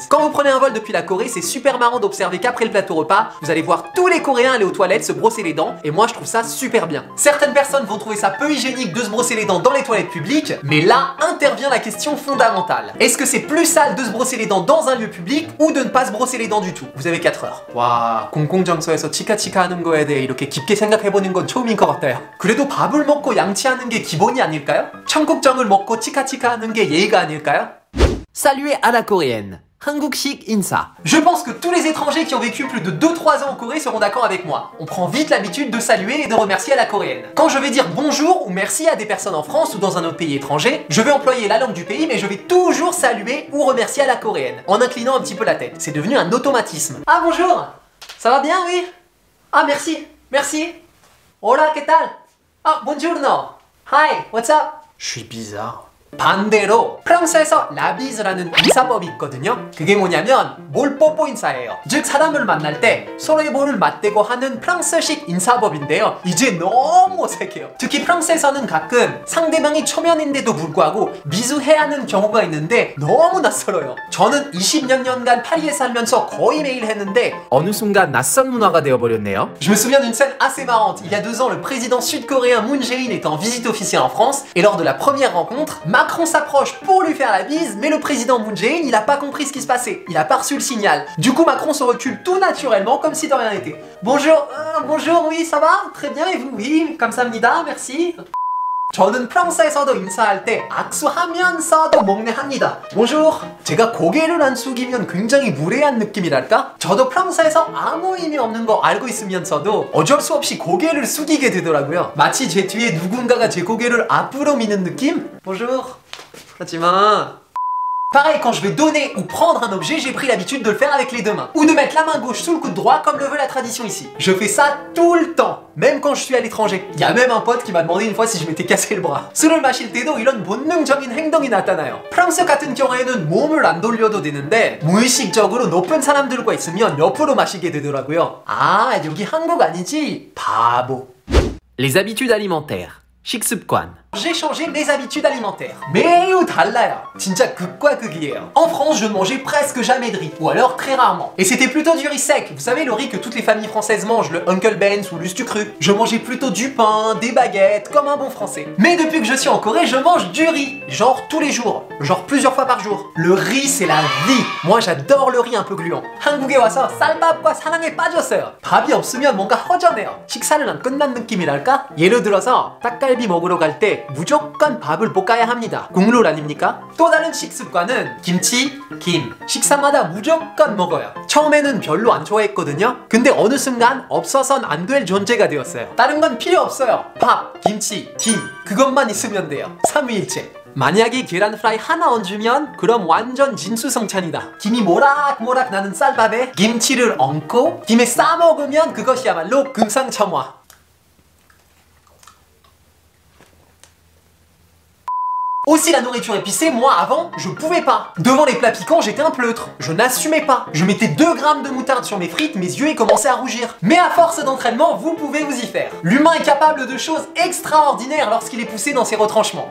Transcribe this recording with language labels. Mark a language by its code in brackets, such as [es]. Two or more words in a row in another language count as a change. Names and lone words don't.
[fr] Quand vous prenez un vol depuis la Corée, c'est super marrant d'observer qu'après le plateau repas, vous allez voir tous les Coréens aller aux toilettes se brosser les dents et moi je trouve ça super bien. Certaines personnes vont trouver ça peu hygiénique de se brosser les dents dans les toilettes publiques, mais là intervient la question fondamentale. Est-ce que c'est plus sale de se brosser les dents dans un lieu public ou de ne pas se brosser les dents du tout? Vous avez 4 heures. [ko] 와, 공공장소에서 치카치카 하는 거에 대해 이렇게 깊게 생각해보는 건 처음인 것 같아요. 그래도 밥을 먹고 양치하는 게 기본이 아닐까요? 청국장을 먹고 치카치카 하는 게 예의가 아닐까요? [fr] Saluer à la coréenne. [ko] 한국식 인사. [fr] Je pense que tous les étrangers qui ont vécu plus de 2-3 ans en Corée seront d'accord avec moi. On prend vite l'habitude de saluer et de remercier à la coréenne. Quand je vais dire bonjour ou merci à des personnes en France ou dans un autre pays étranger, je vais employer la langue du pays mais je vais toujours saluer ou remercier à la coréenne, en inclinant un petit peu la tête. C'est devenu un automatisme. Ah bonjour, ça va bien, oui? Ah merci, merci. [es] Hola, ¿qué tal? Ah, buongiorno. [en] Hi, what's up? [fr] Je suis bizarre. [ko] 반대로 프랑스에서 라비즈라는 인사법이 있거든요. 그게 뭐냐면 몰뽀뽀 인사예요. 즉 사람을 만날 때 서로의 볼을 맞대고 하는 프랑스식 인사법인데요. 이제 너무 어색해요. 특히 프랑스에서는 가끔 상대방이 초면인데도 불구하고 미수해야 하는 경우가 있는데 너무 낯설어요. 저는 20몇 년간 파리에 살면서 거의 매일 했는데 어느 순간 낯선 문화가 되어버렸네요. [fr] Je me souviens d'une scène assez marrante. Il y a 2 ans, le président sud-coréen Moon Jae-in était en visite officielle en France et lors de la première rencontre, Macron s'approche pour lui faire la bise, mais le président Moon Jae-in, il a pas compris ce qui se passait. Il a pas reçu le signal. Du coup, Macron se recule tout naturellement, comme si de rien n'était. Bonjour, bonjour, oui, ça va? Très bien, et vous? Oui, [ko] 감사합니다, merci. 저는 프랑스에서도 인사할 때 악수하면서도 목례합니다. [fr] Bonjour. [ko] 제가 고개를 안 숙이면 굉장히 무례한 느낌이랄까? 저도 프랑스에서 아무 의미 없는 거 알고 있으면서도 어쩔 수 없이 고개를 숙이게 되더라고요. 마치 제 뒤에 누군가가 제 고개를 앞으로 미는 느낌? Bonjour. 하지마. [fr] Pareil, quand je vais donner ou prendre un objet, j'ai pris l'habitude de le faire avec les 2 mains. Ou de mettre la main gauche sous le coude droit, comme le veut la tradition ici. Je fais ça tout le temps, même quand je suis à l'étranger. Il y a même un pote qui m'a demandé une fois si je m'étais cassé le bras. [ko] 술을 마실 때도 이런 본능적인 행동이 나타나요. 프랑스 같은 경우에는 몸을 안 돌려도 되는데 무의식적으로 높은 사람들과 있으면 옆으로 마시게 되더라고요. 아, 여기 한국 아니지? 바보. [fr] Les habitudes alimentaires. [ko] 식습관. [fr] J'ai changé mes habitudes alimentaires. [ko] 매우 달라요. 진짜 극과 극이에요. [fr] En France, je ne mangeais presque jamais de riz, ou alors très rarement. Et c'était plutôt du riz sec. Vous savez, le riz que toutes les familles françaises mangent, le Uncle Ben's ou l'Ustu cru. Je mangeais plutôt du pain, des baguettes, comme un bon français. Mais depuis que je suis en Corée, je mange du riz. Genre tous les jours. Genre plusieurs fois par jour. Le riz, c'est la vie. Moi, j'adore le riz un peu gluant. [ko] 한국에 와서 쌀밥과 사랑에 빠졌어요. 밥이 없으면 뭔가 허전해요. 식사를 안 끝난 느낌이랄까? 예를 들어서 닭갈비 먹으러 갈 때 무조건 밥을 볶아야 합니다. 국룰 아닙니까? 또 다른 식습관은 김치, 김. 식사마다 무조건 먹어요. 처음에는 별로 안 좋아했거든요. 근데 어느 순간 없어선 안 될 존재가 되었어요. 다른 건 필요 없어요. 밥, 김치, 김. 그것만 있으면 돼요. 삼위일체. 만약에 계란 프라이 하나 얹으면 그럼 완전 진수성찬이다. 김이 모락모락 나는 쌀밥에 김치를 얹고 김에 싸 먹으면 그것이야말로 금상첨화. [fr] Aussi la nourriture épicée, moi avant, je pouvais pas. Devant les plats piquants, j'étais un pleutre. Je n'assumais pas. Je mettais 2 grammes de moutarde sur mes frites, mes yeux commençaient à rougir. Mais à force d'entraînement, vous pouvez vous y faire. L'humain est capable de choses extraordinaires lorsqu'il est poussé dans ses retranchements.